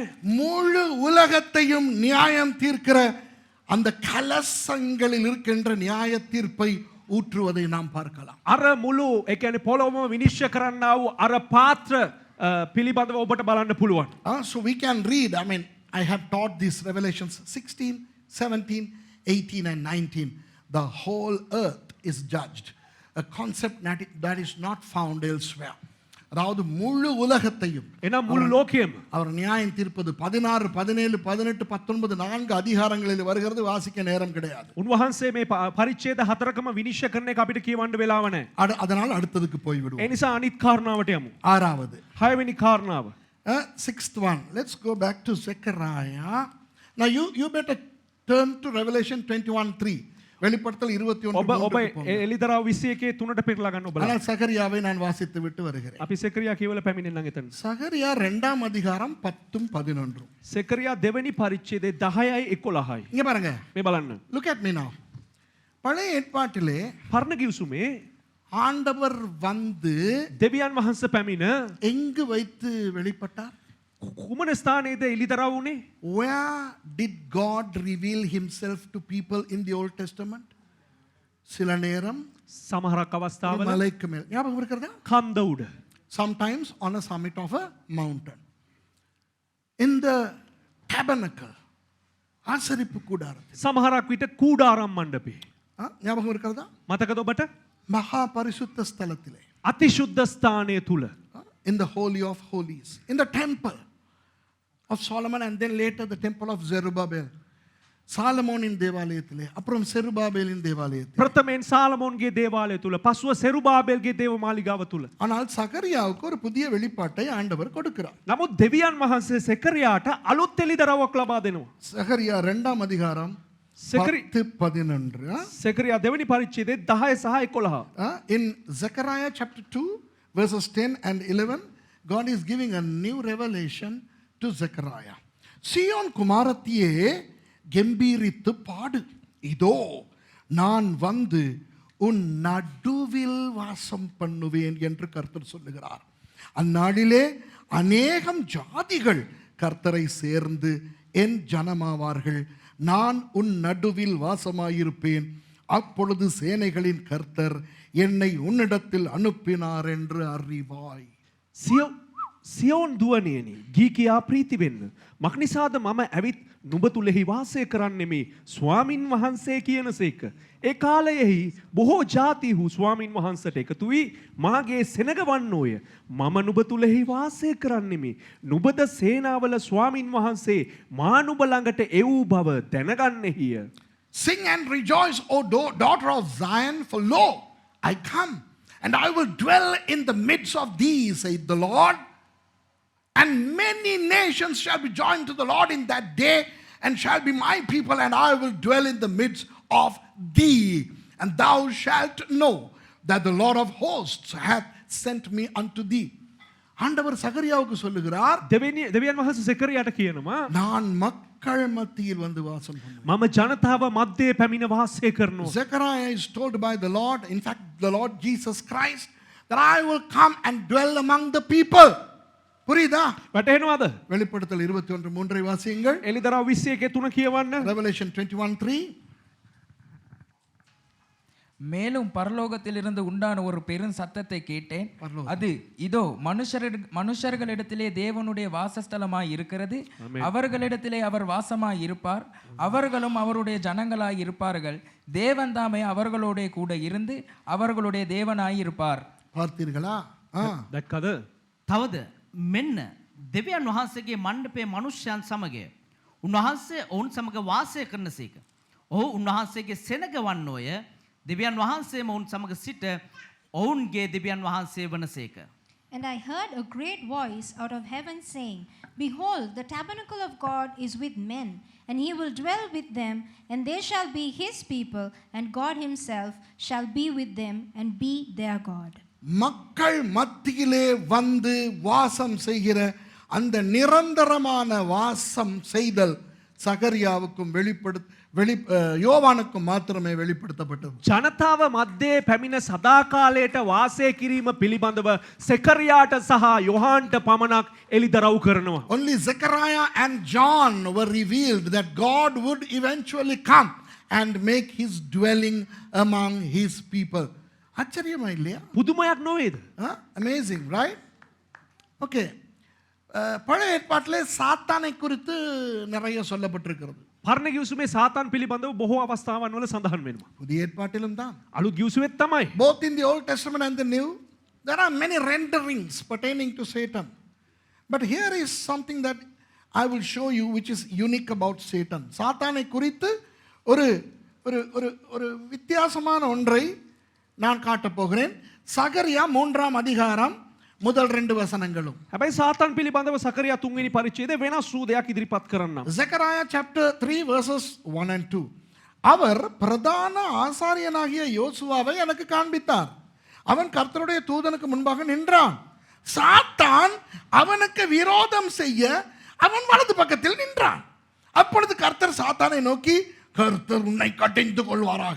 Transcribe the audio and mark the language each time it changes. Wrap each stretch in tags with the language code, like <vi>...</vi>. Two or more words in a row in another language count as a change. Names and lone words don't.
<ta>முழு உலகத்தையும் நியாயம் தீர்க்கிற அந்த கலசங்களில் இருக்கின்ற நியாய தீர்ப்பை ஊற்றுவதை நாம் பார்க்கலாம்.</ta> <si>අර මුළු ඒ කියන්නේ පොළොවම විනිශ්චය කරන්නා වූ අර පාත්‍ර පිළිබඳව ඔබට බලන්න පුළුවන්.</si> <en>So we can read, I mean, I have taught these Revelations 16, 17, 18 and 19. The whole earth is judged. A concept that is not found elsewhere.</en> <ta>அதாவது முழு உலகத்தையும்</ta> <si>එනම් මුළු ලෝකයම</si> <ta>அவர் நியாயம் தீர்ப்பது 16, 17, 18, 19 4 அதிகாரங்களில் வருகிறது. வாசிக்க நேரம் கிடையாது.</ta> <si>උන්වහන්සේ මේ පරිච්ඡේද හතරකම විනිශ්චය කරන එක අපිට කියවන්න වෙලාව නැහැ.</si> <ta>அதனால் அடுத்ததுக்கு போய்</ta> <si>ඒ</si> <ta>விடுவோம்.</ta> <si>නිසා අනිත් කාරණාවට යමු.</si> <ta>ஆறாவது,</ta> <si>6 වෙනි කාරණාව.</si> <en>sixth one. Let's go back to Zechariah. Now you better turn to Revelation 21:3.</en> <ta>வெளிப்படுத்தல் 21</ta> <si>ඔබ එලිදරව් 21 3ට පෙරලා ගන්න ඔබලා.</si> <ta>ஆனால் சகரியாவை நான் வாசித்து விட்டு வருகிறேன்.</ta> <si>අපි සෙකරියා කියවල පැමිණෙන්න එතන.</si> <ta>சகரியா 2ஆம் அதிகாரம் 10 11.</ta> <si>සෙකරියා දෙවෙනි පරිච්ඡේදයේ 10යි 11යි.</si> <ta>இங்க பாருங்க.</ta> <si>මේ බලන්න.</si> <en>Look at me now.</en> <ta>பழைய ஏற்பாட்டிலே</ta> <si>පරණ ගිවිසුමේ</si> <ta>ஆண்டவர் வந்து</ta> <si>දෙවියන් වහන්සේ පැමිණ</si> <ta>எங்கு வைத்து வெளிப்பட்டார்?</ta> <si>කුමන ස්ථානයේද එලිදරව් වුණේ?</si> <en>Where did God reveal himself to people in the Old Testament?</en> <ta>சில நேரம்</ta> <si>සමහරක් අවස්ථාවල</si> <ta>மலைக்கு மேல், ஞாபகம் இருக்கிறதா?</ta> <si>කන්ද උඩ.</si> <en>Sometimes on a summit of a mountain. In the tabernacle,</en> <ta>ஆசரிப்பு கூடாரத்தில்.</ta> <si>සමහරක් විට කූඩාරම් මණ්ඩපේ.</si> <ta>ஞாபகம் இருக்கிறதா?</ta> <si>මතකද ඔබට?</si> <ta>மகா பரிசுத்த ஸ்தலத்திலே.</ta> <si>අතිශුද්ධ ස්ථානය තුල.</si> <en>In the Holy of Holies. In the temple of Solomon and then later the temple of Zerubbabel.</en> <ta>சாலமோனின் தேவாலயத்திலே, அப்புறம் செருபாபேலின் தேவாலயத்திலே.</ta> <si>ප්‍රථමයෙන් සාලමෝන්ගේ දේවාලය තුල, පසුව සෙරුබාබෙල්ගේ දේව මාලිගාව තුල.</si> <ta>ஆனால் சகரியாவுக்கு ஒரு புதிய வெளிப்பாட்டை ஆண்டவர் கொடுக்கிறார்.</ta> <si>නමුත් දෙවියන් වහන්සේ සෙකරියාට අලුත් එළිදරව්වක් ලබා දෙනවා.</si> <ta>சகரியா 2ஆம் அதிகாரம்</ta> <si>සෙකරි 10-11. සෙකරියා දෙවෙනි පරිච්ඡේදයේ 10 සහ 11.</si> <en>In Zechariah chapter 2 verses 10 and 11, God is giving a new revelation to Zechariah.</en> <ta>சீயோன் குமாரத்தியே கெம்பீரித்து பாடு, இதோ நான் வந்து உன் நடுவில் வாசம் பண்ணுவேன் என்று கர்த்தர் சொல்லுகிறார். அந்நாளிலே அநேகம் ஜாதிகள் கர்த்தரை சேர்ந்து என் ஜனமாவார்கள். நான் உன் நடுவில் வாசமாயிருப்பேன். அப்பொழுது சேனைகளின் கர்த்தர் என்னை உன்னிடத்தில் அனுப்பினார் என்று அறிவாய்.</ta> <si>සියෝන් දුවනේනි ගී කියා ප්‍රීති වෙන්න. මක්නිසාද මම ඇවිත් නුඹ තුලෙහි වාසය කරන්නෙමි ස්වාමින් වහන්සේ කියනසේක. ඒ කාලයෙහි බොහෝ ජාතිහු ස්වාමින් වහන්සට එකතු වී මාගේ සෙනග වන්නෝය. මම නුඹ තුලෙහි වාසය කරන්නෙමි. නුඹද සේනාවල ස්වාමින් වහන්සේ මා නුඹ ළඟට එවූ බව දැනගන්නෙහිය.</si> <en>Sing and rejoice, O daughter of Zion, for lo, I come, and I will dwell in the midst of thee, saith the Lord. And many nations shall be joined to the Lord in that day, and shall be my people, and I will dwell in the midst of thee. And thou shalt know that the Lord of hosts hath sent me unto thee.</en> <ta>ஆண்டவர் சகரியாவுக்கு சொல்லுகிறார்,</ta> <si>දෙවියන් වහන්සේ සෙකරියාට කියනවා</si> <ta>நான் மக்கள் மத்தியில் வந்து வாசம் பண்ணுவேன்.</ta> <si>මම ජනතාව මැද්දේ පැමිණ වාසය කරනවා.</si> <en>Zechariah is told by the Lord, in fact the Lord Jesus Christ, that I will come and dwell among the people.</en> <ta>புரியுதா?</ta> <si>වැටහෙනවද?</si> <ta>வெளிப்படுத்தல் 21:3 வாசியுங்கள்.</ta> <si>එලිදරව් 21:3 කියවන්න.</si> <en>Revelation 21:3.</en> <ta>மேலும் பரலோகத்திலிருந்து உண்டான ஒரு பெரும் சத்தத்தை கேட்டேன். அது இதோ மனுஷர்களிடத்திலே தேவனுடைய வாசஸ்தலமாய் இருக்கிறது. அவர்களிடத்திலே அவர் வாசமாய் இருப்பார். அவர்களும் அவருடைய ஜனங்களாய் இருப்பார்கள். தேவன் தாமே அவர்களோட கூட இருந்து அவர்களுடைய தேவனாய் இருப்பார். பார்த்தீர்களா?</ta> <si>දැක්කද? තවද මෙන්න දෙවියන් වහන්සේගේ මණ්ඩපයේ මනුෂ්‍යයන් සමග උන්වහන්සේ ඔවුන් සමග වාසය කරනසේක. ඔහු උන්වහන්සේගේ සෙනග වන්නෝය. දෙවියන් වහන්සේම ඔවුන් සමග සිට ඔවුන්ගේ දෙවියන් වහන්සේ වනසේක.</si> <en>And I heard a great voice out of heaven saying, Behold, the tabernacle of God is with men, and he will dwell with them, and they shall be his people, and God himself shall be with them and be their God.</en> <ta>மக்கள் மத்தியிலே வந்து வாசம் செய்கிற அந்த நிரந்தரமான வாசம் செய்தல் சகரியாவுக்கும் யோவானுக்கும் மாத்திரமே வெளிப்படுத்தப்பட்டது.</ta> <si>ජනතාව මැද්දේ පැමිණ සදාකාලයට වාසය කිරීම පිළිබඳව සෙකරියාට සහ යොහාන්ට පමණක් එලිදරව් කරනවා.</si> <en>Only Zechariah and John were revealed that God would eventually come and make his dwelling among his people.</en> <ta>ஆச்சரியமா இல்லையா?</ta> <si>පුදුමයක් නොවේද?</si> <en>Amazing, right? Okay.</en> <ta>பழைய ஏற்பாட்டிலே சாத்தானை குறித்து நிறைய சொல்லப்பட்டிருக்கிறது.</ta> <si>පරණ ගිවිසුමේ සාතාන් පිළිබඳව බොහෝ අවස්ථාවන් වල සඳහන් වෙනවා.</si> <ta>புதிய ஏற்பாட்டிலும் தான்.</ta> <si>අලුත් ගිවිසුමෙත් තමයි.</si> <en>Both in the Old Testament and the New, there are many renderings pertaining to Satan. But here is something that I will show you which is unique about Satan.</en> <ta>சாத்தானை குறித்து ஒரு ஒரு ஒரு ஒரு வித்தியாசமான ஒன்றை நான் காட்டப் போகிறேன். சகரியா 3ஆம் அதிகாரம் முதல் 2 வசனங்களும்.</ta> <si>හැබැයි සාතාන් පිළිබඳව සකරියා 3 වෙනි පරිච්ඡේදයේ වෙනස් වූ දෙයක් ඉදිරිපත් කරන්නම්.</si> <en>Zechariah chapter 3 verses 1 and 2.</en> <ta>அவர் பிரதான ஆசாரியனாகிய யோசுவாவை எனக்கு காண்பித்தார். அவன் கர்த்தருடைய தூதனுக்கு முன்பாக நின்றான். சாத்தான் அவனுக்கு விரோதம் செய்ய அவன் வலது பக்கத்தில் நின்றான். அப்பொழுது கர்த்தர் சாத்தானை நோக்கி, கர்த்தர் உன்னை கட்டிந்து கொள்வாராக.</ta>